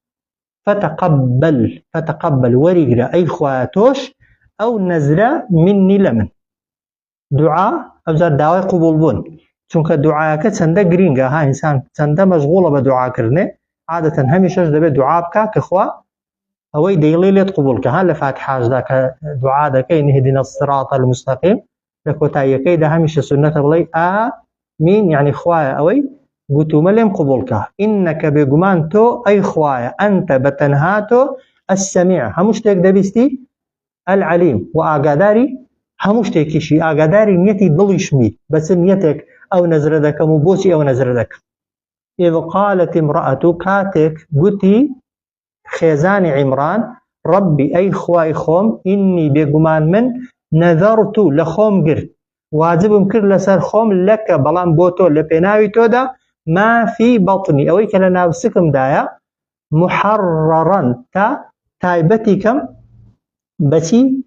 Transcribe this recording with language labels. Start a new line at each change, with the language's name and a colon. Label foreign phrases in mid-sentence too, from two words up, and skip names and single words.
Central Kurdish: فتقبل وەریگرە ئەی خوایە تۆش ئەو نەزرە منی لە من. دوعا ئەوجار داوای قبول بوون چونکە دوعاەکە چەندە گرینگە ها ئینسان چەندە مەشغوڵە بە دوعاکردنێ عادەتەن هەمیشەش دەبێت دوعا بکە کە خوا ئەوەی دەیڵێ لێت قبولکە ها لە فاتحاشدا کە دوعا دەکەین
Arabic: اهدنا الصراط المستقیم
Central Kurdish: لە کۆتاییەکەیدا هەمیشە سنەتە بڵێ ئامین یعنی خوایە ئەوەی گوتومە لێم قبولکە ئینەکە بێگومان تۆ ئەی خوایە ئەنتە بەتەنها تۆ ئەسسەمیع هەموو شتێک دەبیستی العەلیم و ئاگاداری هەموو شتێکیشی ئاگاداری نیەتی دڵیشمی بەچ نیەتێک ئەو نەزرە دەکەم و بۆچی ئەو نەزرە دەکەم.
Arabic: ئیذ قالت امرأة
Central Kurdish: کاتێک گوتی خێزانی عیمران ربی ئەی خوای خۆم ئینی بێگومان من نەذەرت لە خۆم گرت واجبم کرد لەسەر خۆم لەکە بەڵام بۆ تۆ لە پێناوی تۆدا مافی بەڵتنی ئەوەی کە لە ناوسکمدایە محەڕەڕەن تا تایبەتی کەم بەچی